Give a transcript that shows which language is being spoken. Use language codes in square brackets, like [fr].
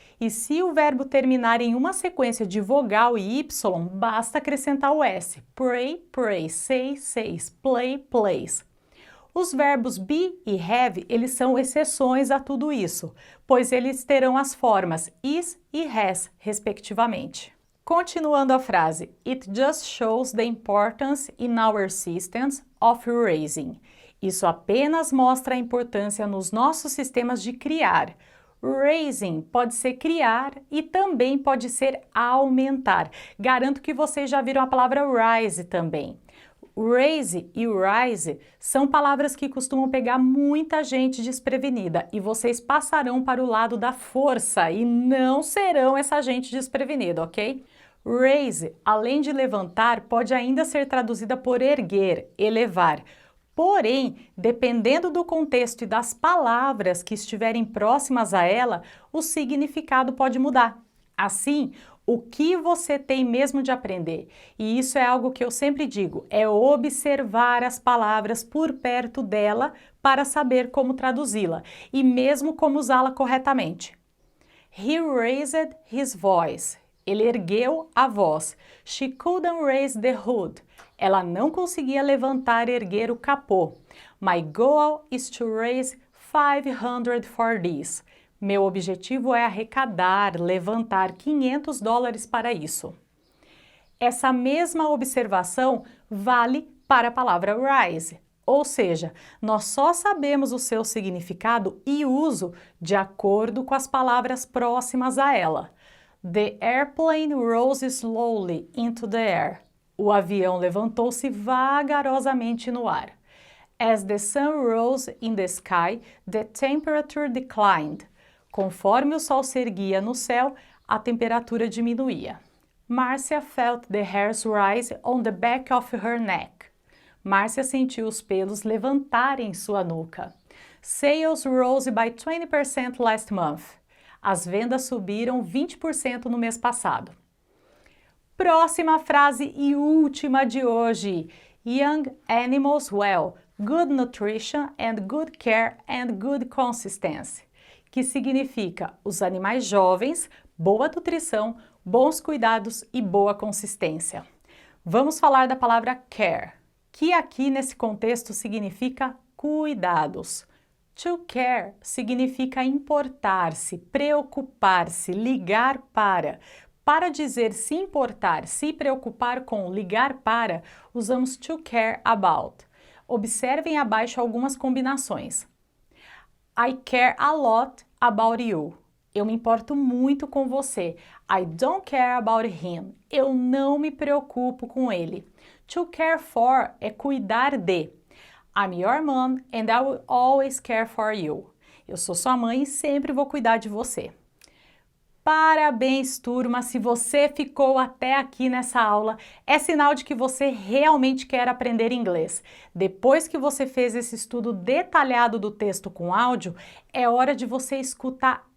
[pt] E se o verbo terminar em uma sequência de vogal e Y, basta acrescentar o S. [en] Pray, prays. Say, says. Play, plays. [pt] Os verbos be e have, eles são exceções a tudo isso, pois eles terão as formas is e has, respectivamente. Continuando a frase, [en] it just shows the importance in our systems of raising. [pt] Isso apenas mostra a importância nos nossos sistemas de criar. Raising pode ser criar e também pode ser aumentar. Garanto que vocês já viram a palavra rise também. Raise e rise são palavras que costumam pegar muita gente desprevenida e vocês passarão para o lado da força e não serão essa gente desprevenida, ok? Raise, além de levantar, pode ainda ser traduzida por erguer, elevar. Porém, dependendo do contexto e das palavras que estiverem próximas a ela, o significado pode mudar. Assim, o que você tem mesmo de aprender, e isso é algo que eu sempre digo, é observar as palavras por perto dela para saber como traduzi-la e mesmo como usá-la corretamente. [en] He raised his voice. [pt] Ele ergueu a voz. [en] She couldn't raise the hood. [pt] Ela não conseguia levantar e erguer o capô. [en] My goal is to raise 500 for this. [pt] Meu objetivo é arrecadar, levantar $500 para isso. Essa mesma observação vale para a palavra rise, ou seja, nós só sabemos o seu significado e uso de acordo com as palavras próximas a ela. [en] The airplane rose slowly into the air. [pt] O avião levantou-se vagarosamente no ar. [en] As the sun rose in the sky, the temperature declined. [pt] Conforme o sol se erguia no céu, a temperatura diminuía. [en] Marcia felt the hairs rise on the back of her neck. [pt] Márcia sentiu os pelos levantarem em sua nuca. [en] Sales rose by 20% last month. [pt] As vendas subiram 20% no mês passado. Próxima frase e última de hoje. [en] Young animals well, good nutrition and good care and good consistency. [pt] Que significa os animais jovens, boa nutrição, bons cuidados e boa consistência. Vamos falar da palavra care, que aqui nesse contexto significa cuidados. To care significa importar-se, preocupar-se, ligar para. Para dizer se importar, se preocupar com ligar para, usamos to care about. Observem abaixo algumas combinações. [en] I care a lot about you. [pt] Eu me importo muito com você. [en] I don't care about him. [pt] Eu não me preocupo com ele. To care for é cuidar de. [en] I'm your mom and I will always care for you. [pt] Eu sou sua mãe e sempre vou cuidar de você. Parabéns, turma! Se você ficou até aqui nessa aula, é sinal de que você realmente quer aprender inglês. Depois que você fez esse estudo detalhado do texto com áudio, é hora de você escutar